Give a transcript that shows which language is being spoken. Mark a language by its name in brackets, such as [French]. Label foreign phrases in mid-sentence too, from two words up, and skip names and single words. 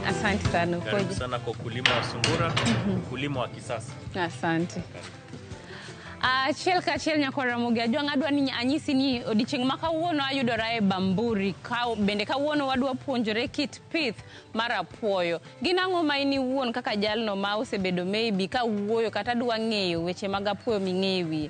[Swahili] Asante sana. Karibu sana kwa ukulima wa sungura, ukulima wa kisasa. Asante. [Luo (Kenya and Tanzania)] Chiel nyakora mugi ajwang' adwa ni anyisi ni odichieng' ma kawuono ayudora e Bamburi bende kawuono wadwa puonjore kit pith mar apuoyo. Gin ang'o ma in iwuon kaka jalno ma osebedo maybe ka wuoyo kata dwa ng'eyo weche mag apuoyo ming'eyo wiye.